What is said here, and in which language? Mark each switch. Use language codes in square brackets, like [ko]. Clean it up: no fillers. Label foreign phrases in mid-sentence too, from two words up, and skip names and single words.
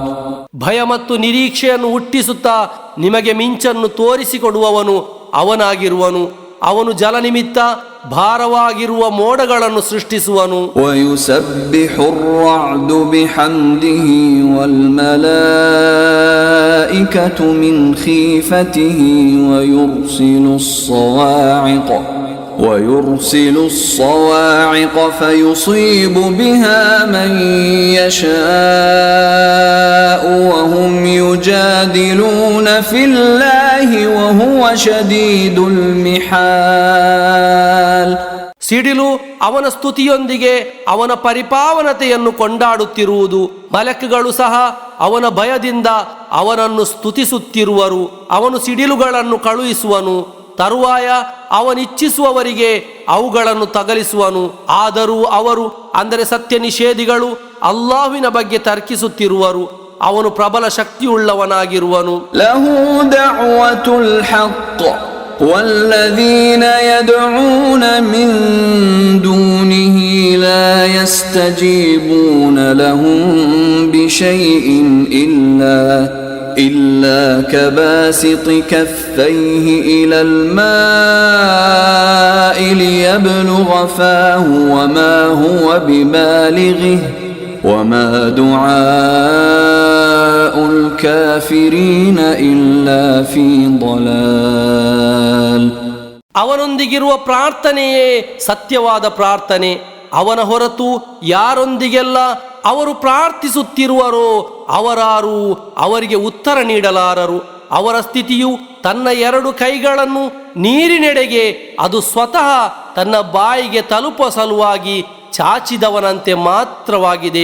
[kn] ಭಯ ಮತ್ತು ನಿರೀಕ್ಷೆಯನ್ನು ಹುಟ್ಟಿಸುತ್ತಾ ನಿಮಗೆ ಮಿಂಚನ್ನು ತೋರಿಸಿಕೊಡುವವನು ಅವನಾಗಿರುವನು. ಅವನು ಜಲ ನಿಮಿತ್ತ ಭಾರವಾಗಿರುವ ಮೋಡಗಳನ್ನು ಸೃಷ್ಟಿಸುವನು. [ar] ويسبح الرعد بحمده والملائكة من خيفته ويرسل الصواعق فيصيب بها من يشاء وهم يجادلون في الله وهو شديد المحال. [kn] ಸಿಡಿಲು ಅವನ ಸ್ತುತಿಯೊಂದಿಗೆ ಅವನ ಪರಿಪಾವನತೆಯನ್ನು ಕೊಂಡಾಡುತ್ತಿರುವುದು. ಮಲಕುಗಳು ಸಹ ಅವನ ಭಯದಿಂದ ಅವನನ್ನು ಸ್ತುತಿಸುತ್ತಿರುವರು. ಅವನು ಸಿಡಿಲುಗಳನ್ನು ಕಳುಹಿಸುವನು, ತರುವಾಯ ಅವನಿಚ್ಛಿಸುವವರಿಗೆ ಅವುಗಳನ್ನು ತಗಲಿಸುವನು. ಆದರೂ ಅವರು, ಅಂದರೆ ಸತ್ಯ ನಿಷೇಧಿಗಳು, ಅಲ್ಲಾಹ್ವಿನ ಬಗ್ಗೆ ತರ್ಕಿಸುತ್ತಿರುವರು. ಅವನು ಪ್ರಬಲ ಶಕ್ತಿಯುಳ್ಳವನಾಗಿರುವನು. [ar] له دعوة الحق والذين يدعون من دونه لا يستجيبون لهم بشيء إلا كباسط كفيه إلى الماء ليبلغ فاه وما هو ببالغه وما دعاء الكافرين إلا في ضلال. [kn] ಅವನೊಂದಿಗಿರುವ ಪ್ರಾರ್ಥನೆಯೇ ಸತ್ಯವಾದ ಪ್ರಾರ್ಥನೆ. ಅವನ ಹೊರತು ಯಾರೊಂದಿಗೆಲ್ಲ ಅವರು ಪ್ರಾರ್ಥಿಸುತ್ತಿರುವರೋ ಅವರಾರು ಅವರಿಗೆ ಉತ್ತರ ನೀಡಲಾರರು. ಅವರ ಸ್ಥಿತಿಯು ತನ್ನ ಎರಡು ಕೈಗಳನ್ನು ನೀರಿನೆಡೆಗೆ ಅದು ಸ್ವತಃ ತನ್ನ ಬಾಯಿಗೆ ತಲುಪುವ ಸಲುವಾಗಿ ಚಾಚಿದವನಂತೆ ಮಾತ್ರವಾಗಿದೆ.